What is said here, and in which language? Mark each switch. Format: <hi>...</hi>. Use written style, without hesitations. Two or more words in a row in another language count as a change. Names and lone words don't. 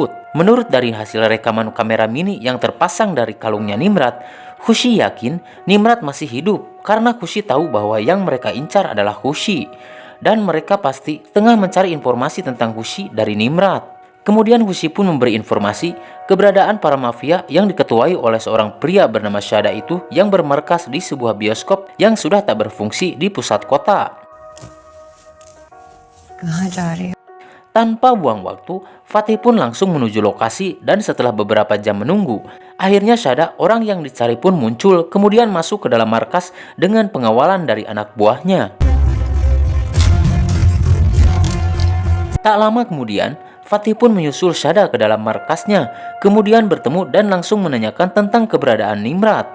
<id>Menurut dari hasil rekaman kamera mini yang terpasang dari kalungnya Nimrat, Kushi yakin Nimrat masih hidup karena Kushi tahu bahwa yang mereka incar adalah Kushi. Dan mereka pasti tengah mencari informasi tentang Kushi dari Nimrat. Kemudian Hushi pun memberi informasi keberadaan para mafia yang diketuai oleh seorang pria bernama Shada itu yang bermarkas di sebuah bioskop yang sudah tak berfungsi di pusat kota.</id> <hi>कहाँ जा रहे हो?</hi> <id>Tanpa buang waktu, Fatih pun langsung menuju lokasi dan setelah beberapa jam menunggu, akhirnya Shada, orang yang dicari pun muncul kemudian masuk ke dalam markas dengan pengawalan dari anak buahnya. Tak lama kemudian, Fatih pun menyusul Shada ke dalam markasnya, kemudian bertemu dan langsung menanyakan tentang keberadaan Nimrat.</id>